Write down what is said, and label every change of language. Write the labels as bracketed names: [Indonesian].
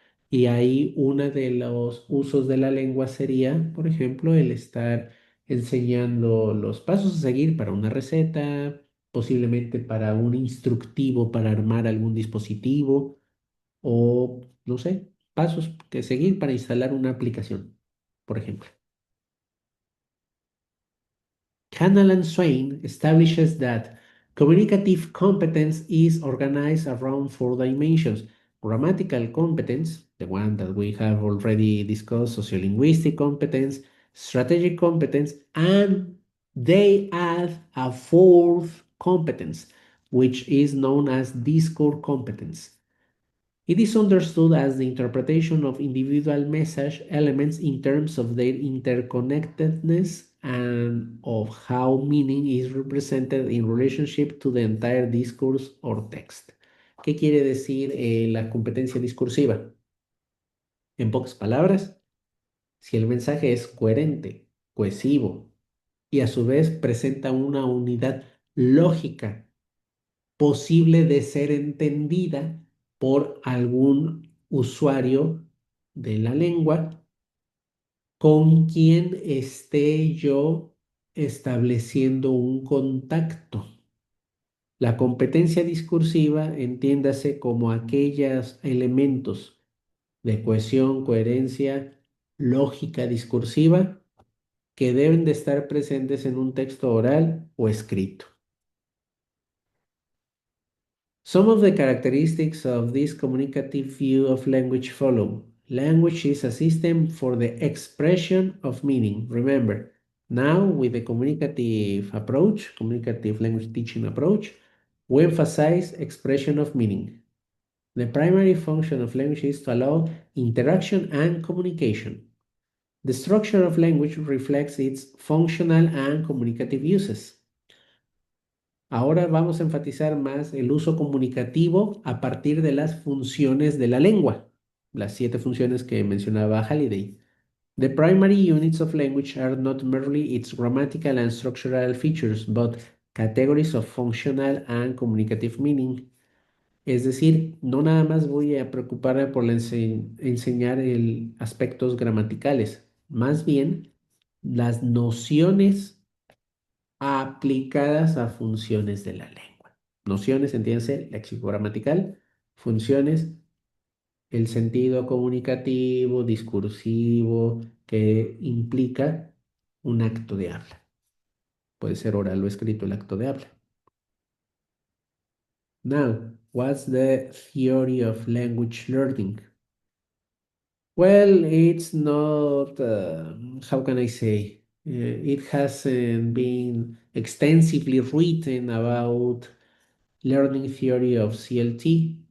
[Spanish] Y ahí uno de los usos de la lengua sería, por ejemplo, el estar enseñando los pasos a seguir para una receta, posiblemente para un instructivo para armar algún dispositivo o, no sé, pasos que seguir para instalar una aplicación, por ejemplo. [English] Canal and Swain establishes that communicative competence is organized around four dimensions. Grammatical competence, the one that we have already discussed, sociolinguistic competence, strategic competence, and they add a fourth competence, which is known as discourse competence. It is understood as the interpretation of individual message elements in terms of their interconnectedness and of how meaning is represented in relationship to the entire discourse or text. [Spanish] ¿Qué quiere decir la competencia discursiva? En pocas palabras, si el mensaje es coherente, cohesivo y a su vez presenta una unidad lógica posible de ser entendida por algún usuario de la lengua con quien esté yo estableciendo un contacto. La competencia discursiva entiéndase como aquellos elementos de cohesión, coherencia, lógica discursiva que deben de estar presentes en un texto oral o escrito. [English] Some of the characteristics of this communicative view of language follow. Language is a system for the expression of meaning. Remember, now with the communicative approach, communicative language teaching approach, we emphasize expression of meaning. The primary function of language is to allow interaction and communication. The structure of language reflects its functional and communicative uses. [Spanish] Ahora vamos a enfatizar más el uso comunicativo a partir de las funciones de la lengua, las 7 funciones que mencionaba Halliday. [English] The primary units of language are not merely its grammatical and structural features, but categories of functional and communicative meaning. [Spanish] Es decir, no nada más voy a preocuparme por enseñar aspectos gramaticales, más bien las nociones aplicadas a funciones de la lengua. Nociones, entiéndase, léxico-gramatical, funciones, el sentido comunicativo, discursivo, que implica un acto de habla. Puede ser oral o escrito el acto de habla. [English] Now, what's the theory of language learning? Well, it's not, how can I say? It hasn't been extensively written about learning theory of CLT.